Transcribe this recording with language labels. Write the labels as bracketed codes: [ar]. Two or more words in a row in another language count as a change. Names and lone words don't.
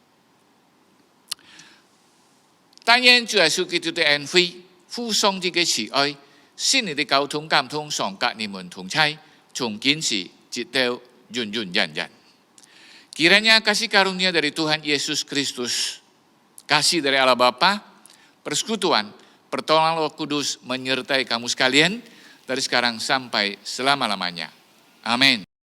[yue] 但願主耶穌基督的恩惠、父上帝嘅慈愛、聖靈的交通感動常跟你們同在，從今時直到永永遠遠。 [id] Kiranya kasih karunia dari Tuhan Yesus Kristus, kasih dari Allah Bapa, persekutuan, pertolongan Roh Kudus menyertai kamu sekalian dari sekarang sampai selama-lamanya. Amin.